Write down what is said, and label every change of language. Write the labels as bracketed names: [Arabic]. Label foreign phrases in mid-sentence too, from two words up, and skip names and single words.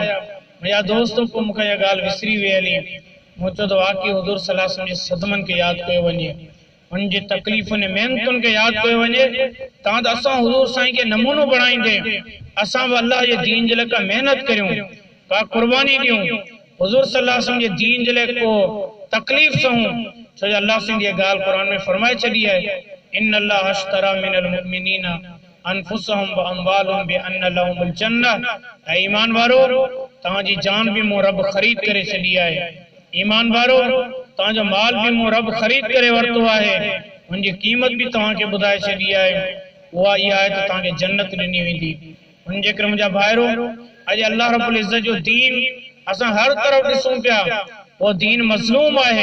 [Sindhi] मुंहिंजा दोस्तों, पोइ मूंखे इहा ॻाल्हि विसरी वई हली। मूं चयो त वाक़ई हुज़ूर [Arabic] صلى الله عليه وسلم [Sindhi] जे सदमनि खे यादि कयो वञे, उन जी तकलीफ़ुनि ऐं महिनतुनि खे यादि कयो वञे, तव्हां त असां हुज़ूर साईं खे नमूनो बणाईंदे असां बि अल्लाह जे दीन जे लाइ का महिनत करियूं, का क़ुर्बानी ॾियूं, हुज़ूर [Arabic] صلى الله عليه وسلم [Sindhi] जे दीन जे लाइ को तकलीफ़ सहूं। छो जो अल्लाह साईं जी ॻाल्हि क़ुरान में फरमाए छॾी आहे, [Arabic] إن الله اشترى من المؤمنين أنفسهم وأموالهم بأن لهم الجنة. [Sindhi] ऐं ईमान वारो, तव्हां जी जान भी मूं रब ख़रीद करे छॾी आहे। ईमान वारो तव्हां जो माल भी मूं रब ख़रीद करे वरितो आहे, उन जी क़ीमत भी तव्हां खे ॿुधाए छॾी आहे। उहा इहा आहे त तव्हां खे जन्नत ॾिनी वेंदी। उन जे करे मुंहिंजा भाइरो, अॼु अल्लाह रब्बुल इज़्ज़त जो दीन असां हर तरफ़ ॾिसूं पिया, उहो दीन मज़लूम आहे।